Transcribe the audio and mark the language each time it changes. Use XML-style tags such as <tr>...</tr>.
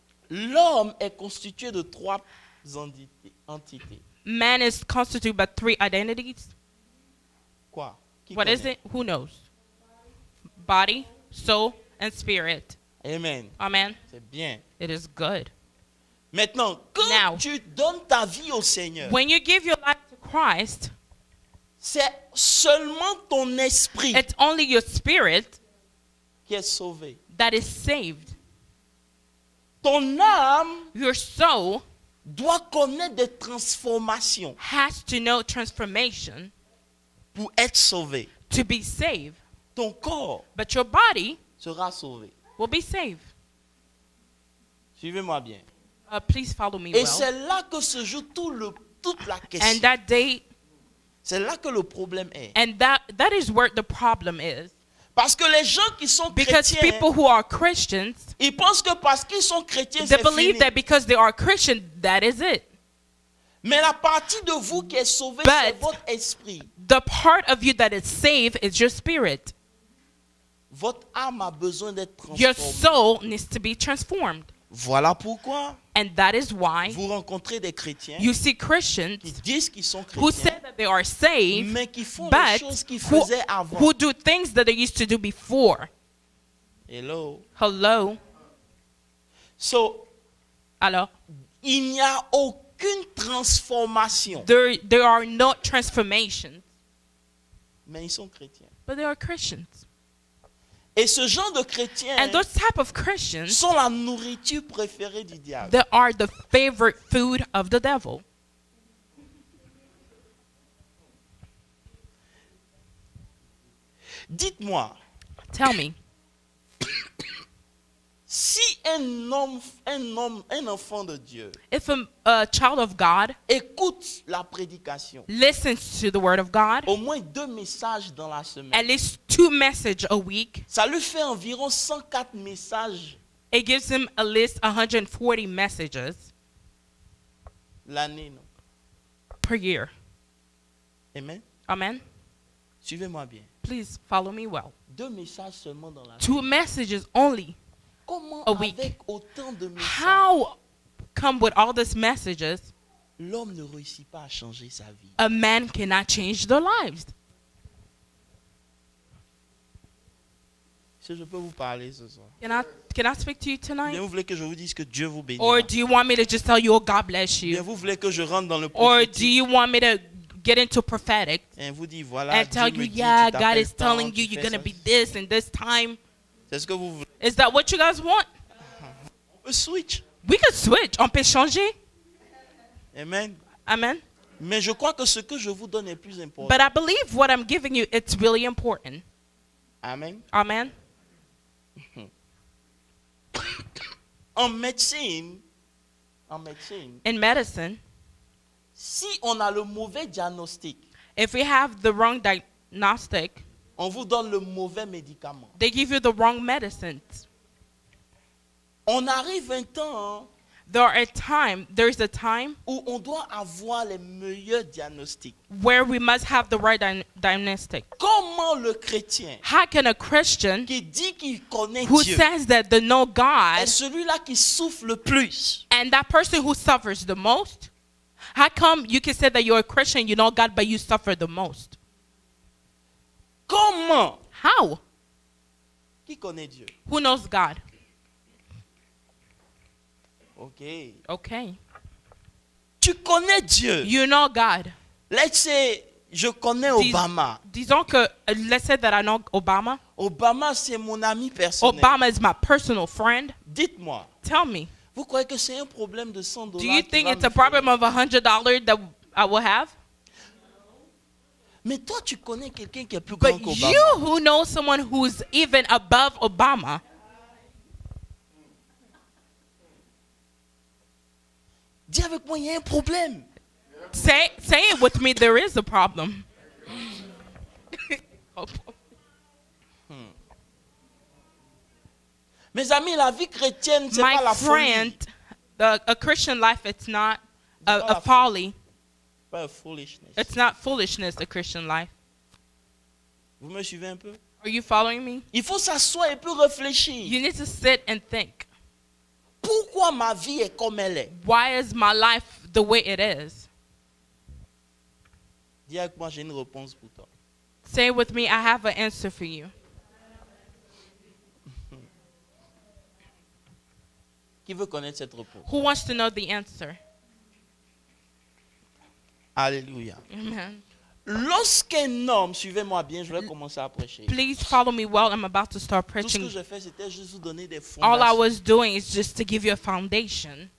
<fr>L'homme est constitué de trois entités.</fr> <en>Man is constituted by three identities.</en> <fr>Quoi? Qui</fr> <en>What is</en> <fr>connaît?</fr> <en>it? Who knows? Body, soul, and spirit.</en> <fr>Amen.</fr> <en>Amen.</en> <fr>C'est bien.</fr> <en>It is good.</en> <fr>Maintenant, quand</fr> <en>Now,</en> <fr>tu donnes ta vie au Seigneur,</fr> <en>when you give your life to Christ,</en> <fr>c'est seulement ton esprit</fr> <en>it's only your spirit</en> <fr>qui est sauvé.</fr> <en>that is saved.</en> <fr>Ton âme</fr> <en>Your soul</en> <fr>doit connaître des transformations</fr> <en>has to know transformation</en> <fr>pour être sauvé.</fr> <en>to be saved.</en> <fr>Ton corps</fr> <en>But your body</en> <fr>sera sauvé.</fr> <en>will be saved.</en> <fr>Suivez-moi bien.</fr> <en>Please follow me</en> <fr>Et</fr> <en>well.</en> <fr>c'est là que se joue toute la</fr> <en>And</en> <fr>question.</fr> <en>that day,</en> <fr>C'est là que le problème est.</fr> <en>and that is where the problem is.</en> <fr>Parce que les gens qui sont</fr> <en>Because</en> <fr>chrétiens,</fr> <en>people who are Christians,</en> <fr>ils pensent que parce qu'ils sont chrétiens,</fr> <en>they</en> <fr>c'est</fr> <en>believe</en> <fr>fini.</fr> <en>that because they are Christian, that is it.</en> <fr>Mais la partie de vous qui est sauvée,</fr> <en>But-</en> <fr>c'est votre esprit.</fr> <en>The part of you that is saved is your spirit.</en> <fr>Votre âme a besoin d'être</fr> <en>Your</en> <fr>transformée.</fr> <en>soul needs to be transformed.</en> <fr>Voilà pourquoi</fr> <en>And that is why</en> <fr>vous rencontrez des chrétiens</fr> <en>you see Christians</en> <fr>qui disent qu'ils sont</fr> <en>who</en> <fr>chrétiens,</fr> <en>say that they are saved,</en> <fr>mais qui font les</fr> <en>but</en> <fr>choses qu'ils</fr> <en>who,</en> <fr>faisaient avant.</fr> <en>who do things that they used to do before. Hello. Hello? So,</en> <fr>Alors, il n'y a aucune transformation.</fr> <en>there are no transformations,</en> <fr>Mais ils sont chrétiens.</fr> <en>but they are Christians.</en> <fr>Et ce genre de chrétiens</fr> <en>And those type of Christians,</en> <fr>sont la nourriture préférée du diable.</fr> <en>they are the favorite food of the devil.</en> <fr>Dites-moi,</fr> <en>Tell me,</en> <fr>si un enfant de Dieu</fr> <en>If a child of God</en> <fr>écoute la prédication,</fr> <en>listens to the word of God,</en> <fr>au moins 2 messages dans la semaine,</fr> <en>at least 2 messages a week,</en> <fr>ça lui fait environ 104 messages</fr> <en>it gives him at least 140 messages</en> <fr>l'année. Non?</fr> <en>per year.</en> <fr>Amen.</fr> <en>Amen.</en> <fr>Suivez-moi bien.</fr> <en>Please follow me well.</en> <fr>2 messages seulement dans la</fr> <en>2 messages only.</en> <fr>Comment</fr> <en>a week.</en> <fr>avec autant de messages,</fr> <en>How come with all these messages,</en> <fr>l'homme ne réussit pas à changer sa vie?</fr> <en>a man cannot change their lives?</en> <fr>Si je peux vous parler ce soir.</fr> <en>Can I speak to you</en> <fr>Bien,</fr> <en>tonight?</en> <fr>vous voulez que je vous dise que Dieu vous bénisse?</fr> <en>Or do you want me to just tell you, oh, God bless</en> <fr>Bien,</fr> <en>you?</en> <fr>vous voulez que je rentre dans le</fr> <en>Or do</en> <fr>prophétique</fr> <en>you want me to get into prophetic</en> <fr>et vous dit voilà,</fr> <en>and</en> <fr>Dieu</fr> <en>tell</en> <fr>me</fr> <en>you,</en> <fr>dit,</fr> <en>yeah,</en> <fr>tu</fr> <en>God</en> <fr>t'appelles</fr> <en>is</en> <fr>tant,</fr> <en>telling</en> <fr>tu</fr> <en>you you're</en> <fr>fais</fr> <en>going to</en> <fr>ça.</fr> <en>be this and this time?</en> <fr>C'est ce que vous voulez?</fr> <en>Is that what you guys want?</en> <fr>On peut</fr> <en>switch. We could switch.</en> <fr>On peut changer. Amen.</fr> <en>Amen.</en> <fr>Mais je crois que ce que je vous donne est plus important.</fr> <en>But I believe what I'm giving you, it's really important.</en> <fr>Amen.</fr> <en>Amen.</en> <fr>En médecine,</fr> <en>In medicine,</en> <fr>si on a le mauvais diagnostic,</fr> <en>if we have the wrong diagnostic,</en> <fr>on vous donne le mauvais médicament.</fr> <en>they give you the wrong medicines.</en> <fr>On arrive un temps</fr> <en>There's a time</en> <fr>où on doit avoir les meilleurs diagnostics.</fr> <en>where we must have the right diagnostic.</en> <fr>Comment le chrétien</fr> <en>How can a Christian</en> <fr>qui dit qu'il connaît</fr> <en>who</en> <fr>Dieu</fr> <en>says that they know</en> <fr>est</fr> <en>God</en> <fr>celui-là qui souffre le plus,</fr> <en>and that person who suffers the most, how come you can say that you're a Christian, you know God, but you suffer the most?</en> <fr>comment?</fr> <en>How?</en> <fr>Qui connaît Dieu?</fr> <en>Who knows God?</en> <fr>Ok.</fr> <en>Okay.</en> <fr>Tu connais Dieu.</fr> <en>You know God. Let's say,</en> <fr>je connais Dis- Obama. Disons que,</fr> <en>let's say that I know Obama.</en> <fr>Obama, c'est mon ami personnel.</fr> <en>Obama is my personal friend.</en> <fr>Dites-moi,</fr> <en>Tell me,</en> <fr>vous croyez que c'est un problème de 100 dollars?</fr> <en>do you think it's a problem of $100 that I will have?</en> <fr>Mais toi, tu connais quelqu'un qui est plus grand</fr> <en>But</en> <fr>qu'Obama.</fr> <en>you who know someone who's even above Obama,</en> <fr>Dis avec moi, il y a un problème.</fr> <en>say it with me, there is a problem.</en> <fr>Mes amis, la vie chrétienne, c'est pas</fr> <en>My</en> <fr>la</fr> <en>friend,</en> <fr>folie.</fr> <en>a Christian life, it's not</en> <fr>pas la</fr> <en>a folly.</en> <fr>Pas la</fr> <en>foolishness. It's not foolishness, a Christian life.</en> <fr>Vous me suivez un peu?</fr> <en>Are you following me?</en> <fr>Il faut s'asseoir et puis réfléchir.</fr> <en>You need to sit and think.</en> <fr>Pourquoi ma vie est comme elle est?</fr> <en>Why is my life the way it is?</en> <fr>Dis avec moi, j'ai une réponse pour toi.</fr> <en>Say it with me, I have an answer for you.</en> <fr>Qui veut connaître cette réponse?</fr> <en>Who wants to know the answer?</en> <fr>Alléluia.</fr> <en>Amen.</en> <fr>Lorsqu'un homme, suivez-moi bien, je vais commencer à prêcher.</fr> <en>Please follow me well. I'm about to start</en> <fr>Tout ce que</fr> <en>preaching.</en> <fr>j'ai fait, c'était juste vous donner des</fr> <en>All I</en> <fr>fondations</fr> <en>was doing is just to give you a foundation</en>